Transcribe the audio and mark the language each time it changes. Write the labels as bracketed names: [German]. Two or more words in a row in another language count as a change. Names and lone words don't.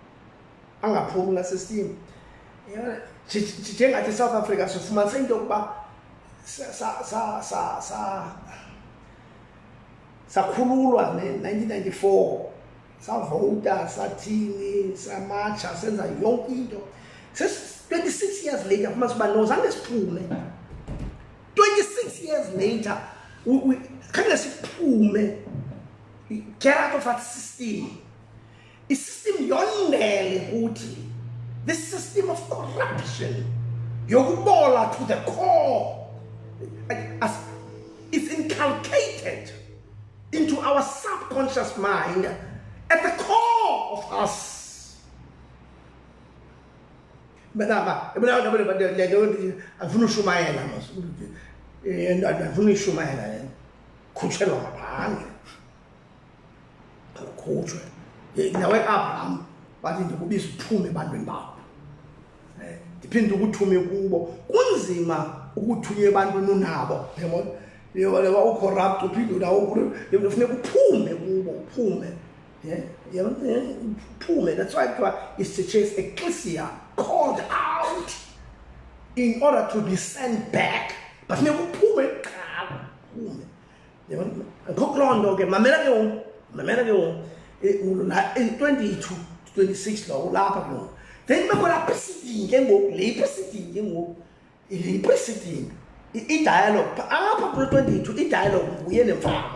[Xhosa] Njengathi South Africa sifumanise into yokuba sakhululwa ne-1994 savota sathini samatsha senza yonke into. [English] 26 years later [Xhosa] fumanise uba no zange siphume. [English] 26 years later [Xhosa] khange siphume, [English] get out of that system. [Xhosa] I-system yondele kuthi, [English] this system of corruption yokubola to the core, as it's inculcated into our subconscious mind at the core of us. [Xhosa] Afuna ushumayela afuna ushumayela khutshelwa ngaphandle khutshwe nawe Abraham bathi ndikubiza uphume ebantwini bakho ndiphinde ukuthume kubo. Kunzima ukuthunywa ebantwini unabo, yabona ucorrupt uphinde nawo kufuneka uphume kubo uphume. Uphume. [English] That's why it's to chase ecclesia called out in order to be sent back. [Xhosa] But funeka uphume uphume. Ngokuloo nto ke mamela ke ngoku 22 to 26 lo ulapha ke ngoku. Then bekhona preceding ke ngoku le preceding i-dialogue apha kulo 22 i-dialogue nguye nemfama.